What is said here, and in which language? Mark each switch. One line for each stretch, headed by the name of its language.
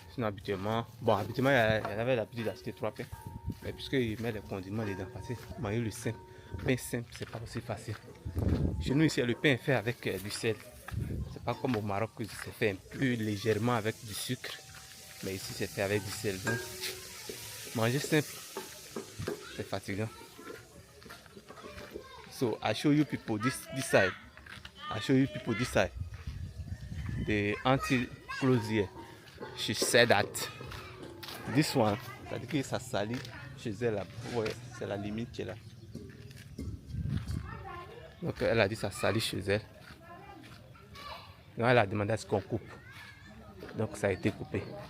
French: Sinon, habituellement, il avait l'habitude d'acheter 3 pains. Mais puisqu'il met les condiments dedans, parce que manger le simple, pain simple, c'est pas aussi facile. Chez nous, ici, le pain est fait avec du sel. C'est pas comme au Maroc que c'est fait un peu légèrement avec du sucre. Mais ici, c'est fait avec du sel. Donc, manger simple, c'est fatigant.
English: So, I show you people this side. I show you people this side. The auntie close here. She said that this one,
French: c'est-à-dire que ça salit chez elle là. Ouais, c'est la limite qui est là. Donc elle a dit ça salit chez elle. Donc elle a demandé à ce qu'on coupe. Donc ça a été coupé.